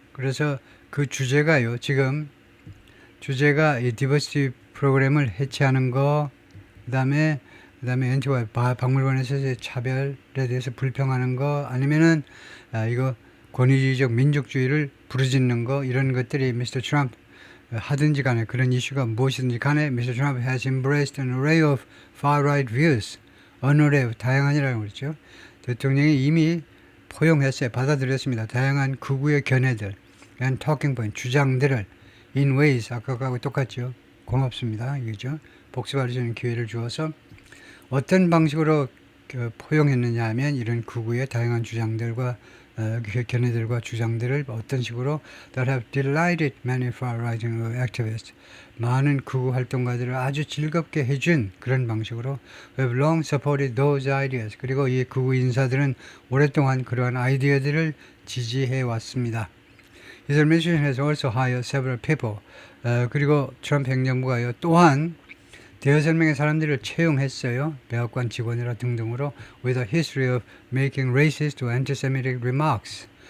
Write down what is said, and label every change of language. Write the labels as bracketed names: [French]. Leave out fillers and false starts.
[Korean] 그래서 그 주제가요, 지금 주제가 이 디버시티 프로그램을 해체하는 거, 그다음에 엔티와 박물관에서의 차별에 대해서 불평하는 거, 아니면은 이거 권위주의적 민족주의를 부르짖는 거, 이런 것들이 미스터 트럼프 하든지 간에, 그런 이슈가 무엇이든지 간에 미스터 트럼프 [English] has embraced an array [Korean] of far-right views, an array, 다양한이라고 그랬죠. 대통령이 이미 포용했어요. 받아들였습니다. 다양한 극우의 견해들. [English] and talking point, [Korean] 주장들을 [English] in ways, [Korean] 아까하고 똑같죠. 고맙습니다. 이거죠. 복습할 수 있는 기회를 주어서 어떤 방식으로 포용했느냐 하면 이런 극우의 다양한 주장들과 견해들과 주장들을 어떤 식으로 [English] that have delighted many far-right activists, [Korean] 많은 극우 활동가들을 아주 즐겁게 해준 그런 방식으로 [English] have long supported those ideas, [Korean] 그리고 이 극우 인사들은 오랫동안 그러한 아이디어들을 지지해 왔습니다. [English] His administration has also hired several people. [Korean] 그리고 트럼프 행정부가요 또한 대여섯 명의 사람들을 채용했어요. 백악관 직원이라 등등으로 [English] with a history of making racist or anti-Semitic remarks.